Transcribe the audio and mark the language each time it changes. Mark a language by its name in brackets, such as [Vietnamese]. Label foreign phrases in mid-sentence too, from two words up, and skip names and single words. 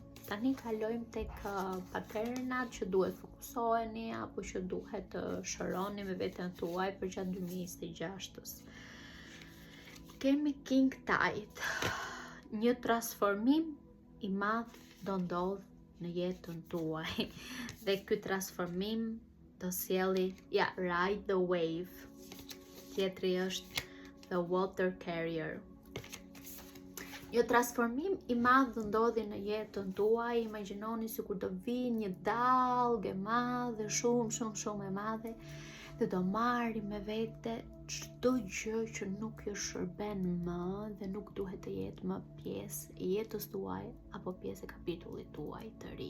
[Albanian] Tani kalojmë tek paternat që duhet fokusoheni apo që duhet të shëroni me veten tuaj për gjatë 2026-s. Kemi [English] King Tide. [Albanian] Një transformim i madh do ndodh në jetën tuaj dhe ky transformim do sjelli [English] ride the wave. [Albanian] Tjetri është [English] the water carrier. [Albanian] Një transformim i madh do ndodhi në jetën tuaj. Imagjinoni sikur do vi një dallgë e madhe, shumë e madhe, dhe do marri me vete çdo gjë që nuk ju shërben më dhe nuk duhet të jetë më pjesë e jetës tuaj apo pjesë e kapitullit tuaj të ri.